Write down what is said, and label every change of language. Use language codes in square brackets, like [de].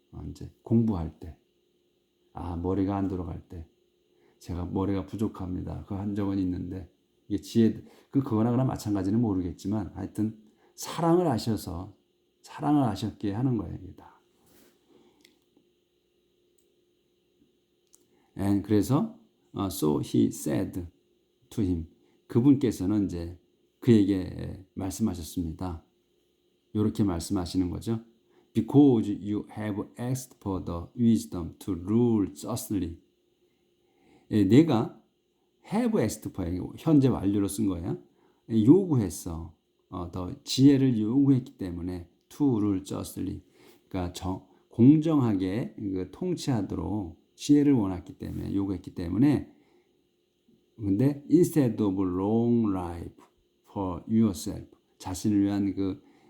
[ko] 이제 공부할 때, 머리가 안 돌아갈 때, 제가 머리가 부족합니다. 그 한 적은 있는데 이게 지혜 그거나 마찬가지는 모르겠지만 하여튼 사랑을 하셨기에 하는 거예요. 이게 다. [en] And [ko] 그래서 [en] so he said to him. [ko] 그분께서는 이제 그에게 말씀하셨습니다. 이렇게 말씀하시는 거죠. [en] Because you have asked for the wisdom to rule justly. [ko] 내가 [en] have asked for [ko] 현재 완료로 쓴 거야. 요구했어. 더 지혜를 요구했기 때문에 [en] to rule justly. [ko] 그러니까 공정하게 통치하도록 지혜를 원했기 때문에 요구했기 때문에 근데 [en] instead of long life for yourself [ko] 자신을 위한 그